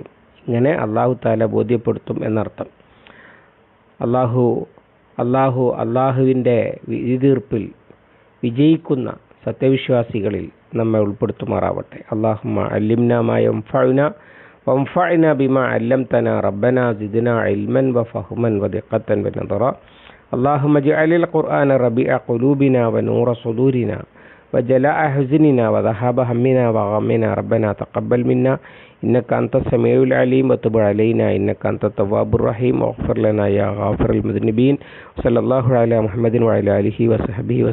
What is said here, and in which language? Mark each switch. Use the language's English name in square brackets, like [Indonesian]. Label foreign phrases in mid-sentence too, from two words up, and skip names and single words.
[Malayalam] ഇങ്ങനെ [Arabic] الله تعالى [Malayalam] ബോധ്യപ്പെടുത്തും എന്നർത്ഥം. അള്ളാഹുവിൻ്റെ വിധിതീർപ്പിൽ വിജയിക്കുന്ന സത്യവിശ്വാസികളിൽ നമ്മെ ഉൾപ്പെടുത്തുമാറാവട്ടെ. [Arabic] اللهم علمنا ما ينفعنا وانفعنا بما علمتنا ربنا زدنا علما وفهما ودقة ونظرا. اللهم اجعل القرآن ربيع قلوبنا ونور صدورنا وجلاء حزننا وذهاب همنا وغمنا. ربنا تقبل منا إنك أنت السميع العليم وتب علينا إنك أنت التواب الرحيم واغفر لنا يا غافر المذنبين. صلى الله على محمد وعلى آله وصحبه وسلم.